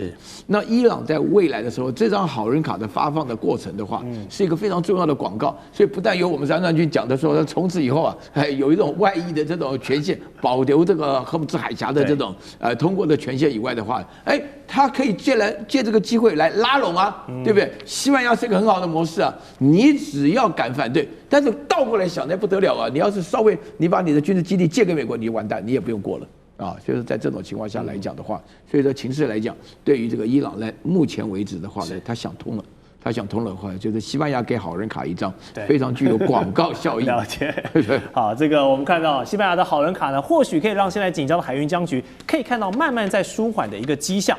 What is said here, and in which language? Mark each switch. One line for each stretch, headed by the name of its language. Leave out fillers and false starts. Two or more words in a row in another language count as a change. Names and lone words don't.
Chinese: 那伊朗在未來的時候，這張好人卡的發放的過程的話，是一個非常重要的廣告，所以不但有我們張將軍講的說，從此以後啊，有一種外溢的這種權限，保留這個荷姆茲海峽的這種通過的權限以外的話，他可以借這個機會來拉攏啊，對不對？西班牙是一個很好的模式啊，你只要敢反對，但是倒過來想那不得了啊，你要是稍微你把你的軍事基地借給美國，你完蛋，你也不用過了。啊，就是在這種情況下來講的話，所以說情勢來講，對於這個伊朗呢，目前為止的話呢，他想通了。他想通了的話，就是西班牙給好人卡一張，非常具有廣告效益。了解。好，這個我們看到西班牙的好人卡呢，或許可以讓現在緊張的海運僵局可以看到慢慢在舒緩的一個跡象。